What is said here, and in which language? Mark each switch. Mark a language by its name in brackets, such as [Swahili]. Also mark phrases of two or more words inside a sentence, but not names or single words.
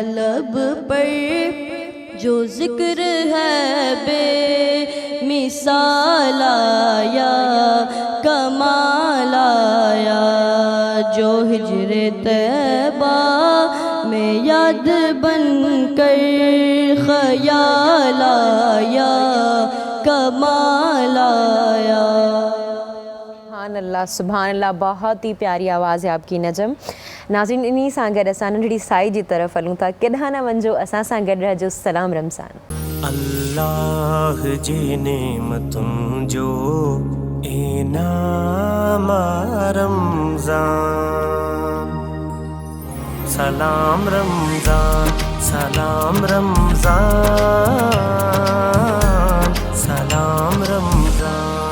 [Urdu] لب پر جو ذکر ہے بے مثال آیا کمال آیا، جو ہجر طیبہ میں یاد بن کر خیال آیا کمال آیا۔ [Arabic] سبحان اللہ سبحان اللہ، [Urdu] بہت ہی پیاری آواز ہے آپ کی نجم۔ [Sindhi] ناظرین انہی سان گڈ اساں ننढड़ी साई जी तरफ़ हलूं था, केॾांहुं न वञिजो, असां सां गॾु रहिजो। सलाम रमज़ान। अल्लाह जी नेमतुनि जो इनाम रमज़ान। सलाम रमज़ान सलाम रमज़ान सलाम रमज़ान।